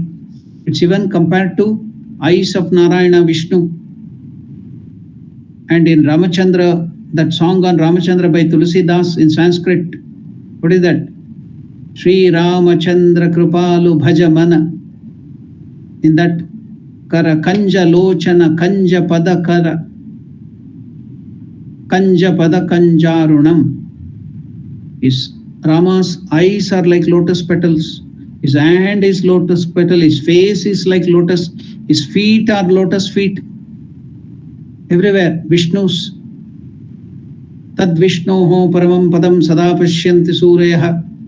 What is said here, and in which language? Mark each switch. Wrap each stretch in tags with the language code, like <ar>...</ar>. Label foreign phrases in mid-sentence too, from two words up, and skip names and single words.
<en>It's even compared to eyes of Narayana Vishnu. And in Ramachandra, that song on Ramachandra by Tulsidas in Sanskrit, what is that?</en> <sa>श्री रामचन्द्र कृपालु भजमन.</sa> <en>In that</en> <sa>कर कञ्ज लोचन कञ्ज पद कर कञ्ज पद कञ्जारुणम्.</sa> <en>His Rama's eyes are like lotus petals, his hand is lotus petal, his face is like lotus, his feet are lotus feet. Everywhere, Vishnu's.</en> <sa>तद् विष्णोः परमं पदं सदा पश्यन्ति सूरयः.</sa>